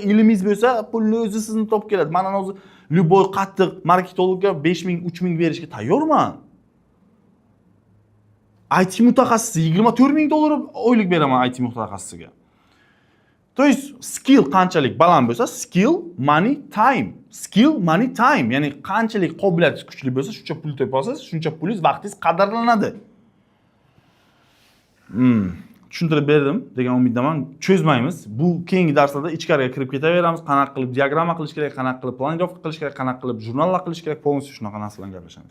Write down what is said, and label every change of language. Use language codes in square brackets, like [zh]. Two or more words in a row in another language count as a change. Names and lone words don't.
[uz] Ilmingiz bo'lsa, pulni o'zi sizni topib keladi. Mana o'zi Lyuboy qattiq marketologga 5000, 3000 berishga tayyorman. IT mutaxassisi $24000 oylik beraman IT mutaxassisiga. [ru] То есть [uz] skill qanchalik baland bo'lsa, [en] skill money time. Skill money time, [uz] ya'ni qanchalik qobiliyatingiz kuchli bo'lsa, shuncha pul topasiz, shuncha pulingiz, vaqtingiz qadrlanadi. Tushuntirib berdim degan umiddaman. Cho'zmaymiz. Bu keyingi darslarda ichkariga kirib ketaveramiz. Qanaqa qilib diagramma qilish kerak, qanaqa qilib planirovka qilish kerak, qanaqa qilib jurnallar qilish kerak, polностью shunaqa narsalarni gaplashamiz.